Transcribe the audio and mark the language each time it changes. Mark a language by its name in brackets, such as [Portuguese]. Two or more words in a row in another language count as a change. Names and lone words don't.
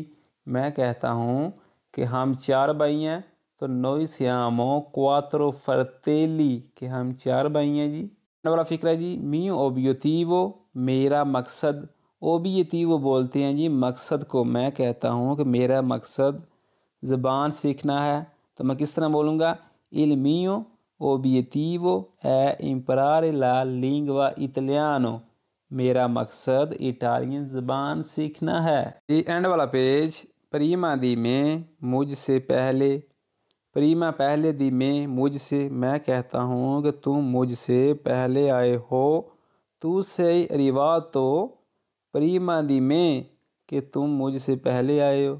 [Hindi] मैं कहता हूँ कि हम 4 भाई हैं तो [Italian] noi siamo quattro fratelli, [Hindi] कि हम 4 भाई हैं जी। वाला फिक्र है जी, [Italian] mio obiettivo, [Hindi] मेरा मकसद। ओबियतिवो बोलते हैं जी मकसद को। मैं कहता हूँ कि मेरा मकसद ज़बान सीखना है तो मैं किस तरह बोलूँगा, [Italian] il mio obiettivo è imparare la lingua italiano, [Hindi] मेरा मकसद इटालियन ज़बान सीखना है। ये एंड वाला पेज, [Italian] prima di me, [Hindi] मुझसे पहले। प्रीमा पहले [Italian] di me, [Hindi] मुझसे। मैं कहता हूँ कि तुम मुझसे पहले आए हो। [Italian] tu sei arrivato prima di me, [Hindi] कि तुम मुझसे पहले आए हो।